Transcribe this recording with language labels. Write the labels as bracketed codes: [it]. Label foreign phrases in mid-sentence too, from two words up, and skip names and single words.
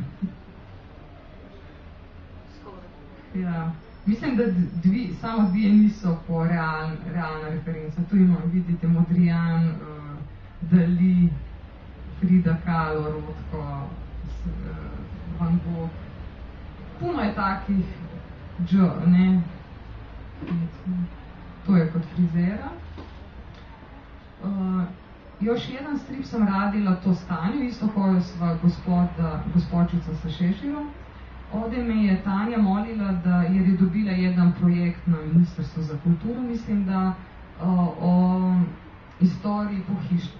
[hr] Ja, mislim, da samo dvije niso po realna referenca. Tu imamo, vidite, Modrijan, Dali, Frida Kahlo, Rothko, Van Gogh. Puno je takih ne? To je kot frizera. Još jedan strip sam radila to stanju, isto koju sva gospočica sa Šeširom. Ovdje me je Tanja molila, jer je dobila jedan projekt na Ministrstvu za kulturu, mislim da o istoriji pohištva.